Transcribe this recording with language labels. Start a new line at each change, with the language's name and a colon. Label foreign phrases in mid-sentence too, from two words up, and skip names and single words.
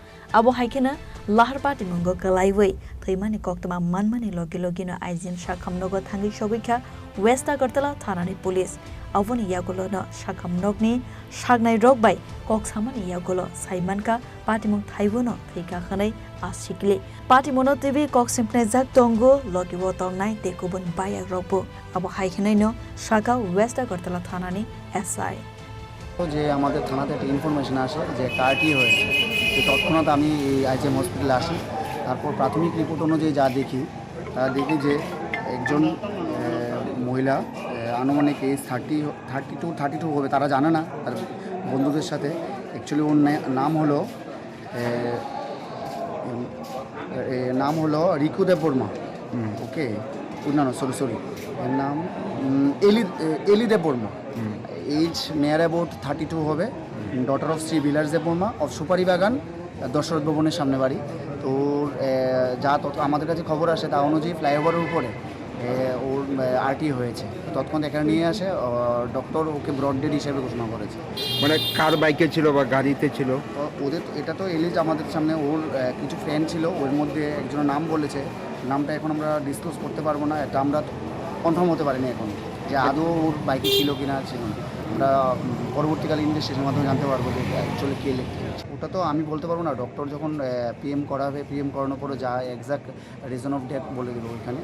Kok Borok: Abu Haikena Lahar patimungo Kwlaiwi Thaimani Koktwma Manmani Logi no IGM sakham Nogo Thangwi Sogwikha West Agrtala Thanani police Avoni Yakulo no sakham Nogni Saknairok bai Koksamani Yakulo Saimanka Patimung Thaio no Thwikha khanai Sikli Patimuno TV Tiprajwk Tongo Logiwo Tongnai Tekubun Bayak Robo Abu Haikena no Shaka West Agrtala Thanani SI
Bangla: যে আমাদের থানাতে একটা ইনফরমেশন আসে যে কারটি হয়েছে তো তৎক্ষণাৎ আমি আইজিএম হসপিটালে আসি তারপর প্রাথমিক রিপোর্ট অনুযায়ী যা দেখি তা দেখি যে একজন মহিলা আনুমানিক এজ 32 হবে তারা জানে না তার বন্ধুদের সাথে অ্যাকচুয়ালি ওর নাম হলো রিকু দেববর্মা ওকে না সরি এর নাম এলি দেববর্মা
English: Age near about 32
Bangla: হবে
English: daughter of Sri Villas Debbarma of
Bangla: সুপারি বাগান দশরথ ভবনের সামনে বাড়ি তো যা আমাদের কাছে খবর আসে তা অনুযায়ী ফ্লাইওভারের উপরে ওর আরটি হয়েছে তৎক্ষণাৎ এখানে নিয়ে আসে ডক্টর ওকে
English: brought dead
Bangla: হিসেবে ঘোষণা করেছে মানে কার বাইকে ছিল বা গাড়িতে ছিল তো ওদের এটা তো এলিজ আমাদের সামনে ওর কিছু ফ্রেন্ড ছিল ওর মধ্যে একজনের নাম বলেছে নামটা এখন আমরা ডিসক্লোজ করতে পারবো না এটা আমরা কনফার্ম হতে পারিনি এখন যে আদৌ ওর বাইকে ছিল কিনা ছিল না আমরা পরবর্তীকালে ইনভেস্টিগেশনের মাধ্যমে জানতে পারবো যে অ্যাকচুয়ালি কে লিখতে ওটা তো আমি বলতে পারবো না, ডক্টর যখন পিএম করাবে, পিএম করানোর পরে যা
English: exact reason of death
Bangla: বলে দেবো ওইখানে।